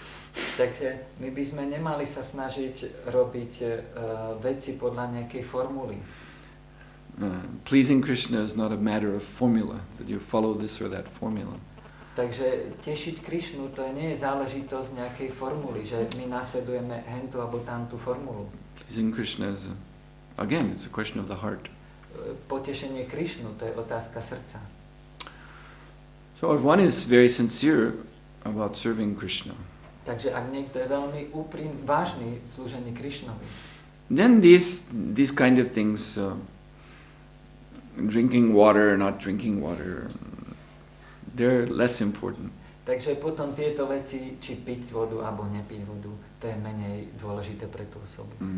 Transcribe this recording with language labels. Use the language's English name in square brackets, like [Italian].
[Slovak] Takže my by sme nemali sa snažiť robiť veci podľa nejakej formuly. [English] Pleasing Krishna is not a matter of formula, that you follow this or that formula. [Slovak] Takže tešiť Krišnu, to nie je záležitosť nejakej formuly, že my nasledujeme hentu alebo tamtú formulu. [English] Pleasing Krishna is, again, it's a question of the heart. [Slovak] Potešenie Krišnu, to je otázka srdca. [English] So if one is very sincere about serving Krishna, [Slovak] takže ak niekto je veľmi vážny v slúžení Krišnovi, [English] then these kind of things, drinking water, not drinking water, they're less important. [Slovak] Takže potom tieto veci, či piť vodu alebo nepiť vodu, to je menej dôležité pre tú osobu.